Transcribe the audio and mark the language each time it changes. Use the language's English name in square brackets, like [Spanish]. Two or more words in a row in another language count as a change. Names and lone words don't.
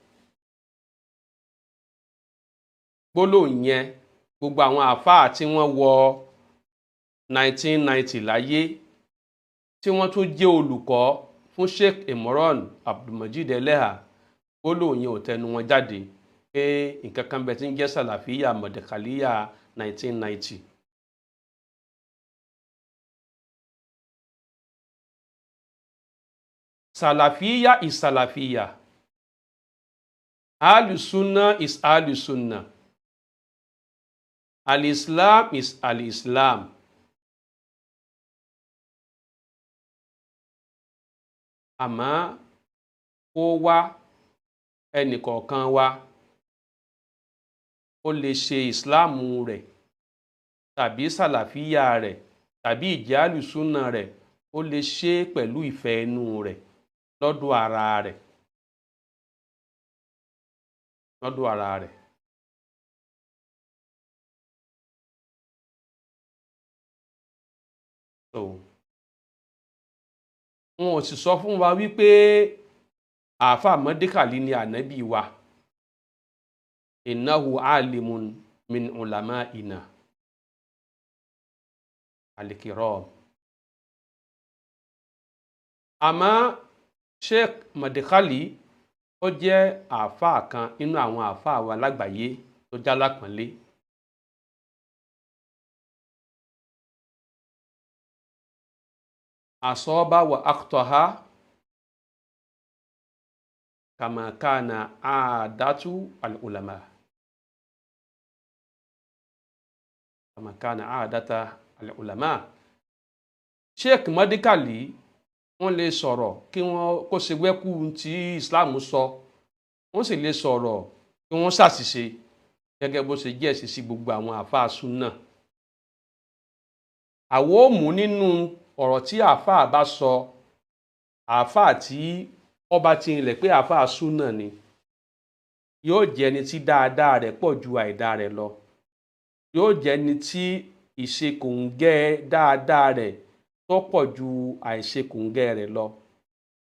[Yoruba] gbólóhùn yẹn gbogbo àwọn àáfàá tí wọ́n wọ 1990 láyé, tí wọ́n tún jẹ́ olùkọ́ fún Sheikh Imran Abdulmajid Eleha, gbólóhùn yẹn ò tẹnu wọn jáde pé nǹkan kan bẹ tí ń jẹ́ Salafiya Mọ̀dẹ̀kàlíyà 1990. [English] Salafiya is Salafiya. Al-Sunnah is Al-Sunnah. Al-Islam is Al-Islam. [Yoruba] Àmọ́ kó wá ẹnìkọ̀ọ̀kan wa ó lè ṣe ìsìláàmù rẹ̀ tàbí sàlàfíyà rẹ̀ tàbí ìjẹ́ Al-Sunnah rẹ̀, ó lè ṣe pẹ̀lú ìfẹ́ inú rẹ̀ lọ́dọ̀ ara rẹ̀. lọ́dọ̀ ara rẹ̀. wọn ò sì sọ fún wa wípé àáfàá mọ́dékàlí ni ànábì wa. [Arabic] إنه عالم من علمائنا الكرام. [Yoruba] àmọ́ Sheikh mọ́dékàlí ó jẹ́ àáfàá kan nínú àwọn àáfàá wa lágbàáyé tó jálápọ̀nlé. [Arabic] أصاب وأخطأ كما كان عادة العلماء. كما كان عادة العلماء. [Yoruba] Sheikh mọ́dékàlí wọ́n lè sọ̀rọ̀ kí wọ́n kó ṣe wẹ́kú tí Islam sọ, wọ́n sì lè sọ̀rọ̀ kí wọ́n ṣàṣìṣe gẹ́gẹ́ bó ṣe jẹ́ ẹ̀sìn sí gbogbo àwọn àáfàá súnà. àwọn ò mú nínú ọ̀rọ̀ tí àáfàá bá sọ, àáfàá tí ọba ti rinlẹ̀ pé àáfàá súnà ni, yóò jẹ́ ẹni tí dáadáa rẹ̀ pọ̀ ju àìdá rẹ̀ lọ, yóò jẹ́ ẹni tí ìṣekòǹgẹ́ dáadáa rẹ̀ tó pọ̀ ju àìṣekòǹgẹ́ rẹ̀ lọ.